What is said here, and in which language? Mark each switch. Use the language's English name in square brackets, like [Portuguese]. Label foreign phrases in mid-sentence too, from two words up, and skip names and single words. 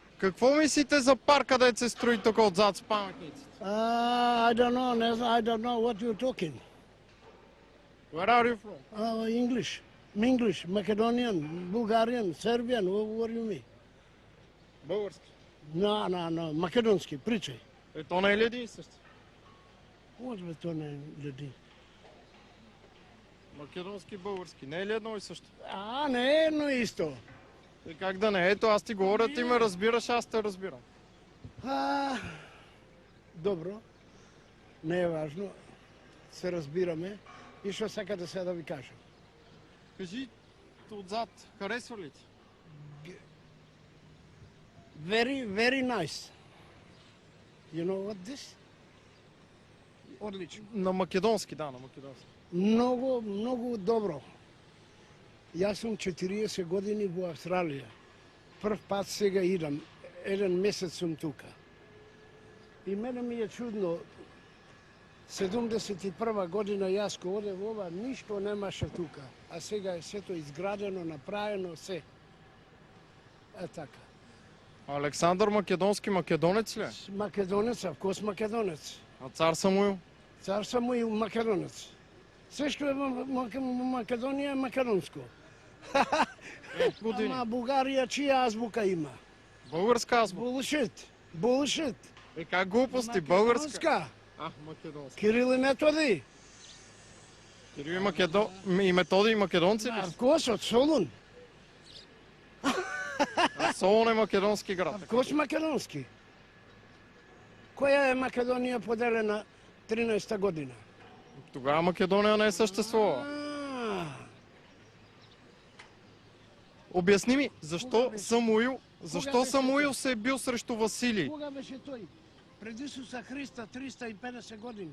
[Bulgarian] Какво мислите за парка да се строи тук отзад с паметниците? [English] I don't know. I don't know what you're talking. Where are you from? English, Macedonian, Bulgarian, Serbian. What do you mean? [Bulgarian] Български. [Macedonian] No. Македонски, причай. [Bulgarian] То не е ли един и същи? [Macedonian] Може би то не е люди. Македонски и български. [Bulgarian] Не е ли едно и също? [Macedonian] Не е едно исто. [Bulgarian] И как да не? Ето аз ти говоря, ти ме разбираш, аз те разбирам. [Macedonian] Добро. Не е важно. Се разбираме. И што сакате сега да ви кажам? [Bulgarian] Кажи, отзад, харесва ли ти? [English] Very nice. You know what this? [Macedonian] Одлично. На македонски, да, на македонски. Много добро. Јас сум 40 години во Австралија. Прв пат сега идам. Еден месец сум тука. И мене ми е чудно. 71 година јас ко одев ова, ништо немаше тука. А сега е сето изградено, направено, се. Така. [Bulgarian] Александър Македонски македонец ли е? [Macedonian] Македонец, [English] of course [Macedonian] македонец. [Bulgarian] А цар Самуил? [Macedonian] Цар Самуил македонец. Се што е во Македонија е македонско. Години. Ама Бугарија чија азбука има? [Bulgarian] Българска азбука. [Macedonian] Bullshit. [Bulgarian] Как глупости, българска? [Macedonian] Македонска. Македонска. Кирил и Методи. [Bulgarian] Кирил и Методи и македонци ли? [English] Of course, [Macedonian] од Солун. Солун е македонски град. [English] Of course [Macedonian] македонски. Која е Македонија поделена 13-та година? [Bulgarian] Тогава Македонија не е съществувала. Обясни ми, защо Самуил се е бил срещу Василий? [Macedonian] Кога беше тој? Пред Исуса Христа 350 години.